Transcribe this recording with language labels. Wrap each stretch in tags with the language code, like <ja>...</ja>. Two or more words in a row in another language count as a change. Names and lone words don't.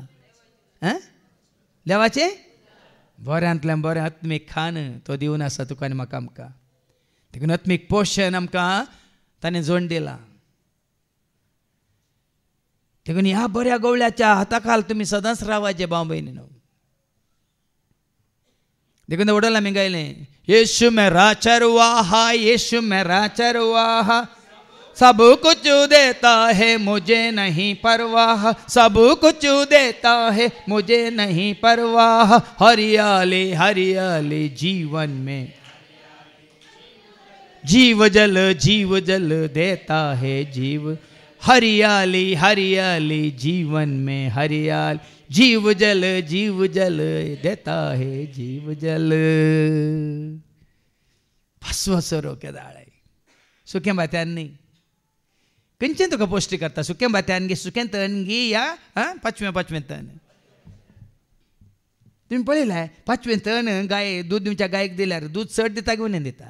<kok>देवाचें बऱ्यांतलें बरें आत्मीक खाण तो दिवन आसा तुका आनी म्हाका आमकां. देखून आत्मीक पोशण आमकां ताणें जोड दिलां. देखून ह्या बऱ्या गवळ्याच्या हाताखाल तुमी सदांच रावाचे भाव भयणीनो. देखून वडल आमी गायलें,</kok> <hi>येशू मेरा चरवाहा, येशू मेरा चरवाहा, सब कुछ देता है मुझे नहीं परवाह, सब कुछ देता है मुझे नहीं परवाह, हरियाली हरियाली जीवन में, जीव जल देता है जीव, हरियाली हरियाली जीवन में हरियाली, जीव जल देता है जीव जल.</hi> <kok>भस्वसरो केदाळे सुक्या भात्यान न्ही, खंयचें तुका पौश्टीक करता? सुक्या भात्यान गे, सुकें तण गे, या पांचवें तण. तुम्ही पळयलां 5वें तण गाय दूद तुमच्या गायक दिल्यार दूद चड दिता की उणें दिता?</kok>